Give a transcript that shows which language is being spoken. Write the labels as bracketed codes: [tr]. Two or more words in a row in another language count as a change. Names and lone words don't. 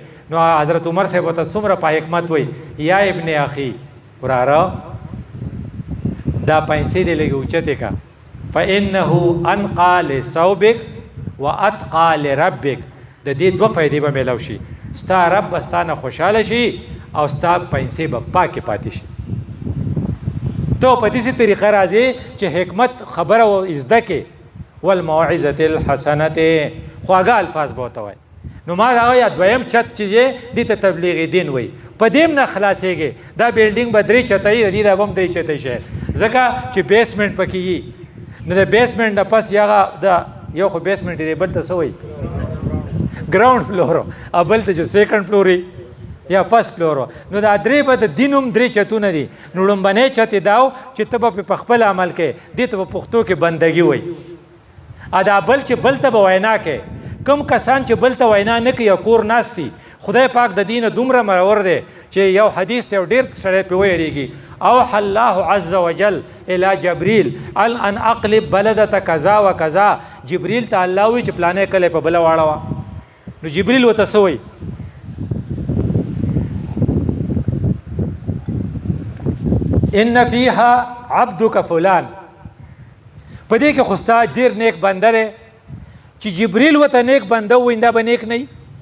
[ps] نو حضرت عمر صاحب ورته څومره په حکمت وایي، [ar] یا ابن اخي [ps] وراره دا پیسې دې لږې اوچتې که، [ar] فانه انقى لثوبک واتقى لربک. [ps] د دې 2 فایدې به میلاو شي، ستا رب به ستا نه خوشحاله شي او ستا پیسې به پاکې پاتې شي. ته په داسې طریقه راځې چې حکمت خبره زده کې، [ar] والموعظة الحسنة [ps] خواږه الفاظ به ورته وایي. نو ما هغه یا دویم چت چې دی دې ته تبلیغ دین وایي. په دې هم نه خلاصېږي، دا بلډینګ به 3 چته وي، د دې دا به هم 3 چته شي، ځکه چې بیسمنټ پکې وي. نو د بیسمنټ نه پس د یو خو بیسمنټ دی، بل ته څه وایي؟ [en] ground floor, [ps] او بل ته چې [en] second floor یا first floor. [ps] نو دا 3 به د دین هم 3 چتونه دي. نو لومبنی چت یې دا و چې ته به په خپل عمل کې، دې ته په پښتو کې بندګي وایي. دا بل چې بل ته به وینا کوي، کم کسان چې بل ته وینا نه کوي او کور ناست دي، خدای پاک د دین دومره مرور دی چې یو حدیث ته ډېر سړی پې ویریږي. [ar] اوحى الله عز وجل الى جبریل ان اقلب بلدة کذا و کذا. [ps] جبریل ته الله وایي چې پلانې کلی په بله واړوه. نو جبریل ورته څه وایي؟ [ar] ان فیها عبدک فلان. [ps] په دې کې خو ستا ډېر نیک بنده دی چې جبریل ورته نیک بنده ووایي دا به نیک نه وي.